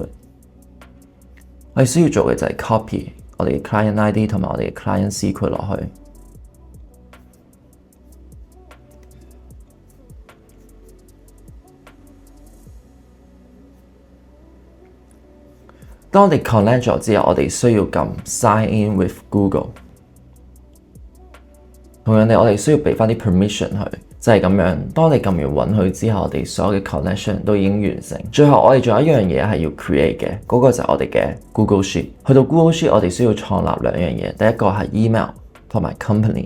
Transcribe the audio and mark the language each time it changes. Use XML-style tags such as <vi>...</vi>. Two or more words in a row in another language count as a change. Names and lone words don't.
<yue>我哋需要做嘅就係 copy 我哋嘅</yue> <en>client ID</en> <yue>同埋我哋嘅</yue> <en>client secret</en> <yue>落去。當我哋 connect 咗之後，我哋需要撳</yue> <en>sign in with Google。</en> <yue>同樣地，我哋需要俾翻啲 permission 佢，就係咁樣。當你撳完允許之後，我哋所有嘅 connection 都已經完成。最後我哋仲有一樣嘢係要 create 嘅，嗰個就係我哋嘅 Google Sheet。去到 Google Sheet，我哋需要創立兩樣嘢，第一個係 email 同埋 company。</yue>